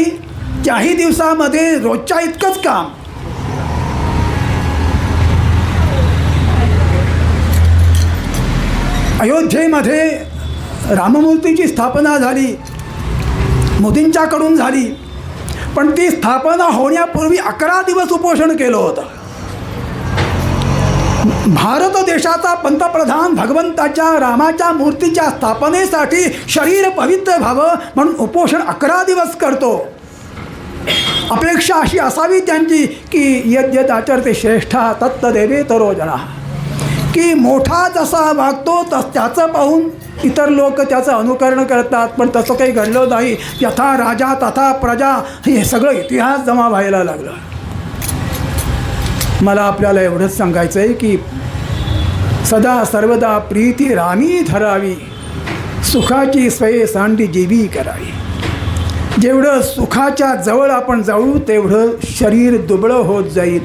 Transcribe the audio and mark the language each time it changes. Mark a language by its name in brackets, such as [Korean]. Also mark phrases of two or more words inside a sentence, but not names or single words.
[Marathi] त्याही दिवसामध्ये रोजच्या इतकंच काम. अयोध्येमध्ये राममूर्तीची स्थापना झाली, मोदींच्याकडून झाली, पण ती स्थापना होण्यापूर्वी 11 दिवस उपोषण केलं होतं. भारत देशाचा पंतप्रधान भगवंताच्या रामाच्या मूर्तीच्या स्थापनेसाठी शरीर पवित्र व्हावं म्हणून उपोषण 11 दिवस करतो. अपेक्षा अशी असावी त्यांची की [Sanskrit] यद्यत आचरते श्रेष्ठा तत्तदेवे तरो जना, [Marathi] की मोठा जसा वागतो त्याचं पाहून इतर लोक त्याचं अनुकरण करतात. पण तसं काही घडलं नाही. [Sanskrit] यथा राजा तथा प्रजा, [Marathi] हे सगळं इतिहास जमा व्हायला लागलं. मला आपल्याला एवढंच सांगायचं आहे की सदा सर्वदा प्रीती रामी धरावी, सुखाची स्वये सांडी जीवी करावी. जेवढं सुखाच्या जवळ आपण जाऊ तेवढं शरीर दुबळं होत जाईल.